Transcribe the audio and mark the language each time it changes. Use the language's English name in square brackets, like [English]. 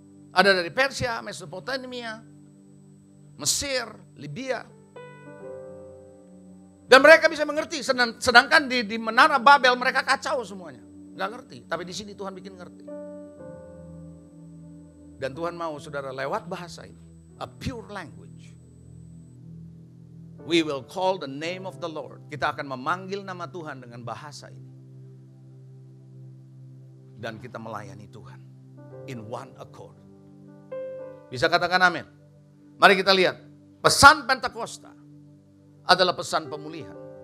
[Indonesian] Ada dari Persia, Mesopotamia, Mesir, Libya. Dan mereka bisa mengerti. Sedangkan di Menara Babel mereka kacau semuanya. Nggak ngerti. Tapi di sini Tuhan bikin ngerti. Dan Tuhan mau saudara lewat bahasa ini. [English] A pure language. We will call the name of the Lord. [Indonesian] Kita akan memanggil nama Tuhan dengan bahasa ini. Dan kita melayani Tuhan. [English] In one accord. [Indonesian] Bisa katakan amin. Mari kita lihat. Pesan Pentakosta adalah pesan pemulihan.